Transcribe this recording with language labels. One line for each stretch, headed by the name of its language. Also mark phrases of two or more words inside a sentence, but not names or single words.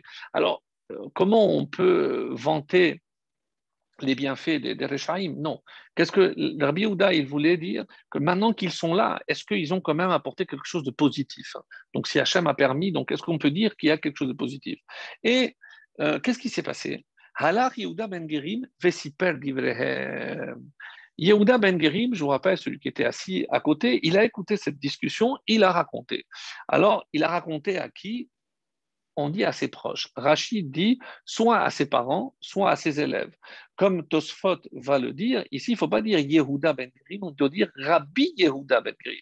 French: Alors, comment on peut vanter les bienfaits des Rechaïm? Non. Qu'est-ce que Rabbi Yehuda, il voulait dire? Que maintenant qu'ils sont là, est-ce qu'ils ont quand même apporté quelque chose de positif? Donc, si Hachem a permis, donc est-ce qu'on peut dire qu'il y a quelque chose de positif? Et qu'est-ce qui s'est passé?
Hebrew: הלך יהודה בן גרים וסיפר דבריהם.
French: Yehuda ben Gerim, je vous rappelle, celui qui était assis à côté, il a écouté cette discussion, il a raconté. Alors, il a raconté à qui? On dit à ses proches. Rachid dit soit à ses parents, soit à ses élèves. Comme Tosfot va le dire, ici, il ne faut pas dire Yehuda ben Gerim, on doit dire Rabbi Yehuda ben Gerim.